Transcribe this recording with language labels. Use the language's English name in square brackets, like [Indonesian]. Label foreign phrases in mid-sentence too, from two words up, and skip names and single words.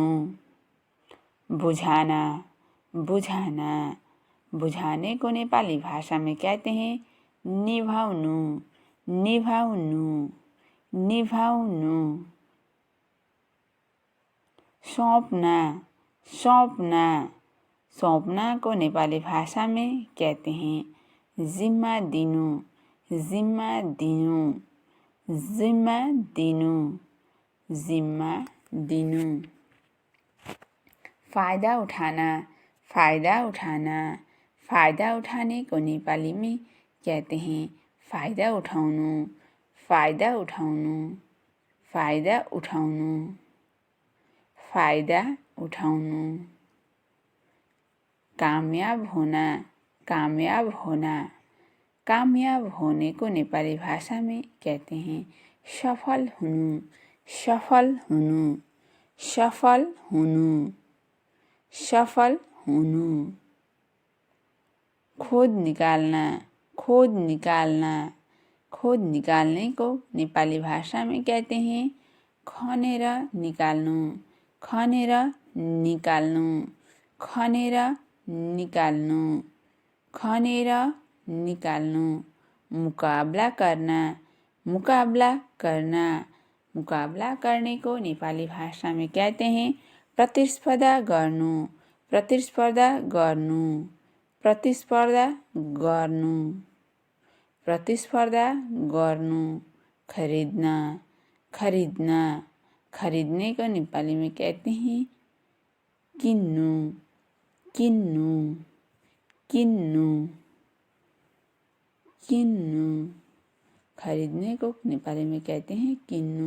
[Hindi] बुझाना बुझाना बुझाने को नेपाली भाषा में कहते हैं [Nepali] निभाउनु निभाउनु निभाउनु। [Hindi] सौंपना सौंपना सौंपना को नेपाली भाषा में कहते हैं [Nepali] जिम्मा दिनु जिम्मा दिनु जिम्मा दिनु जिम्मा दिनु। [Hindi] फायदा उठाना फायदा उठाना फायदा उठाने को नेपाली में कहते हैं [Nepali] फायदा उठाउनु फायदा उठाउनु फायदा उठाउनु फायदा उठाउनु। [Hindi] कामयाब होना कामयाब होना कामयाब होने को नेपाली भाषा में कहते हैं [Nepali] सफल हुनु सफल हुनु सफल हुनु सफल हुनु। [Hindi] खोद निकालना खोद निकालना खोद निकालने को नेपाली भाषा में कहते हैं [Nepali] खनेर निकाल्नु खनेर निकाल्नु खनेर निकाल्नु खनेर निकाल्नु। [Hindi] मुकाबला करना मुकाबला करना मुकाबला करने को नेपाली भाषा में कहते हैं [Nepali] प्रतिस्पर्धा गर्नु प्रतिस्पर्धा गर्नु प्रतिस्पर्धा गर्नु प्रतिस्पर्धा गर्नु। [Hindi] खरीदना खरीदना खरीदने को नेपाली में कहते हैं [Nepali] किन्नु किन्नु किन्नु किन्नु [Hindi] खरीदने को नेपाली में कहते हैं किन्नु।